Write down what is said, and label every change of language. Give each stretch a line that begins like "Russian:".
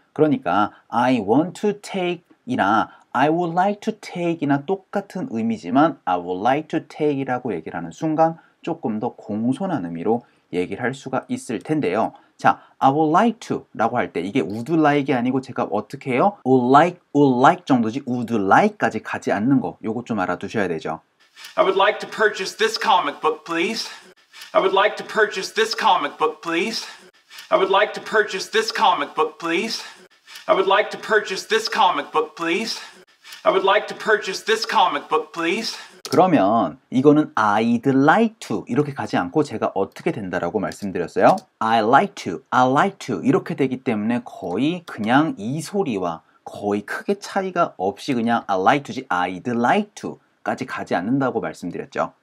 Korean: 그러니까
English: I want to take
Korean: 이나
English: I would like to take
Korean: 이나 똑같은 의미지만 I would like to take 이라고 얘기를 하는 순간 조금 더 공손한 의미로 얘기를 할 수가 있을 텐데요. 자,
English: I would like to
Korean: 라고 할 때 이게 would like이 아니고 제가 어떻게 해요? would like 정도지 would like까지 가지 않는 거 요거 좀 알아두셔야 되죠.
English: I would like to purchase this comic book, please. I would like to purchase this comic book, please. I would like to purchase this comic book, please. I would like to purchase this comic book, please. I would like to purchase this comic book, please.
Korean: 그러면 이거는
English: I'd like to
Korean: 이렇게 가지 않고 제가 어떻게 된다라고 말씀드렸어요?
English: I like to
Korean: 이렇게 되기 때문에 거의 그냥 이 소리와 거의 크게 차이가 없이 그냥 I like to지
English: I'd like to
Korean: 까지 가지 않는다고 말씀드렸죠.